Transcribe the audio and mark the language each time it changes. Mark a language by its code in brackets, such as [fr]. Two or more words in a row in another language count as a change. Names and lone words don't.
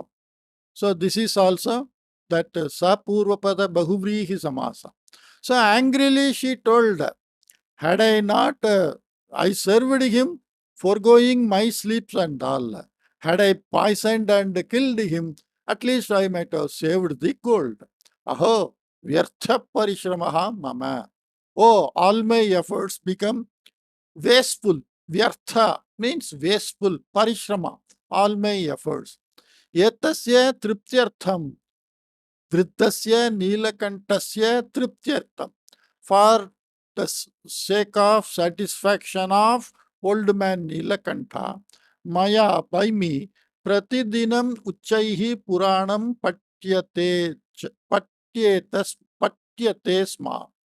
[en] So this is also that [sa] सपूर्वपद बहुव्रीहि समास. [en] So angrily she told, had I not, I served him, foregoing my sleeps and all. Had I poisoned and killed him, at least I might have saved the gold. [sa] अहो, व्यर्थः परिश्रमः मम. [en] Oh, all my efforts become wasteful. Vyartha means wasteful. Parishrama, all my efforts. [sa] एतस्य तृप्त्यर्थम्. वृद्धस्य नीलकण्ठस्य तृप्त्यर्थम्. [en] For the sake of satisfaction of old man Neelakantha, Maya by me, [sa] प्रतिदिनम् उच्चैः पुराणं पठ्यते स्म.